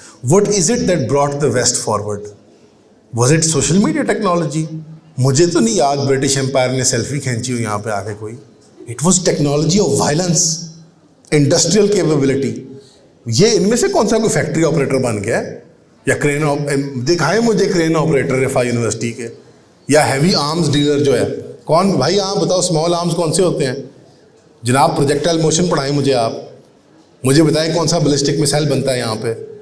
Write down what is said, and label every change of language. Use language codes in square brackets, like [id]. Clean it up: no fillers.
[en] What is it that brought the West forward? Was it social media technology? [ur] مجھے تو نہیں یاد British umpire نے سیلفی کھینچی ہو یہاں پہ آ کے کوئی. [en] It was technology of violence, industrial capability. [ur] یہ ان میں سے کون سا کوئی فیکٹری آپریٹر بن گیا ہے, یا کرین, دکھائیں مجھے کرین آپریٹر رفا یونیورسٹی کے, یا ہیوی آرمز ڈیلر جو ہے کون بھائی. آپ بتاؤ اسمال آرمز کون سے ہوتے ہیں جناب؟ پروجیکٹائل موشن پڑھائیں مجھے, آپ مجھے بتائیں کون سا بلسٹک میسائل بنتا ہے یہاں پہ.